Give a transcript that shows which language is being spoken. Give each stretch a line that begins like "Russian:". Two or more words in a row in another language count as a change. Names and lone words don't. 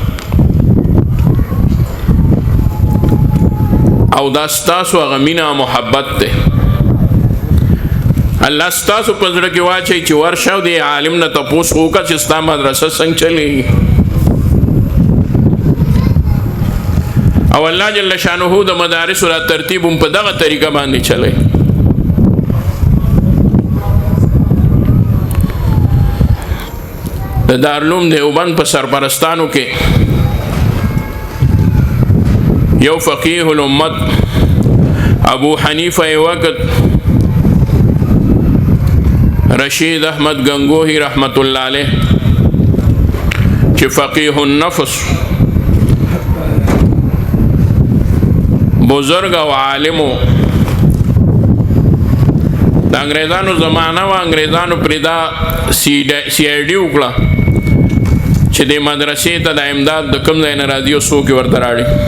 Pashto: او دا ستاسو هغه مینه او محبت دی الله ستاسو په زړه کې واچوي چې ورشه او د عالم نه تپوس وکړه چې ستا مدرسه څنګه چلېږي او الله جل شانه د مدارسو را ترتیب هم په دغه طریقه باندې چلی د دارالعلوم دیوبند په سرپرستانو کې یو فقیه الامت ابو حنیفه وقت رشید احمد گنگوہی رحمت اللہ علیہ چې فقیه النفس بزرگ او عالمو د انګریزانو زمانہ و انګریزانو پردا سی آی ډی وکړه چې د مدرسې ته د امداد د کم ځای نه راځي او څوک یې ورته راړي